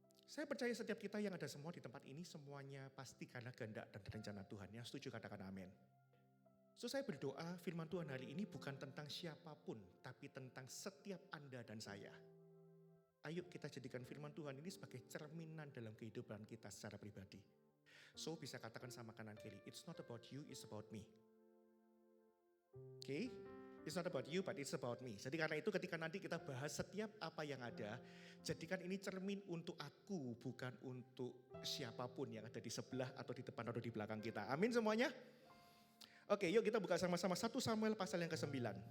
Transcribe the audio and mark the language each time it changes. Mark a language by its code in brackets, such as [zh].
[id] Saya percaya setiap kita yang ada semua di tempat ini semuanya pasti karena kehendak dan rencana Tuhan. Yang setuju katakan amin. So saya berdoa firman Tuhan hari ini bukan tentang siapapun, tapi tentang setiap Anda dan saya. Ayo kita jadikan firman Tuhan ini sebagai cerminan dalam kehidupan kita secara pribadi. So bisa katakan sama kanan kiri, [en] it's not about you, it's about me. Okay? It's not about you, but it's about me. [id] Jadi karena itu ketika nanti kita bahas setiap apa yang ada, jadikan ini cermin untuk aku, bukan untuk siapapun yang ada di sebelah atau di depan atau di belakang kita. Amin semuanya? Oke, yuk kita buka sama-sama 1 Samuel pasal yang ke-9.